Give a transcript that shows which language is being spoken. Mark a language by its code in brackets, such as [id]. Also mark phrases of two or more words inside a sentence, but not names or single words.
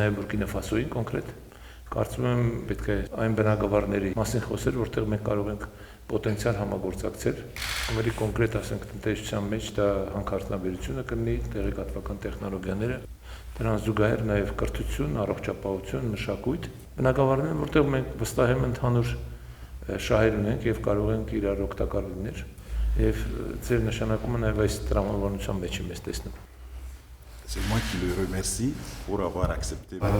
[hy] նաեւ Բուրկինա Ֆասոյին կոնկրետ։ Կարծում եմ պետք է այն բնակավարների մասին խոսել, որտեղ մենք կարող ենք պոտենցիալ համագործակցել, ավելի կոնկրետ ասենք տնտեսության մեջ դա հանքարդյունաբերությունը կլինի, տեղեկատվական տեխնոլոգիաները, դրանց զուգահեռ նաև կրթություն, առողջապահություն, մշակույթ, բնակավարներ, որտեղ մենք վստահ եմ ընդհանուր շահեր ունենք եւ կարող ենք իրար օգտակար լինել եւ ձեր նշանակումը նաև այս տրամաբանության մեջ եմ տեսնում։ [fr] C'est moi qui le remercie pour avoir accepté.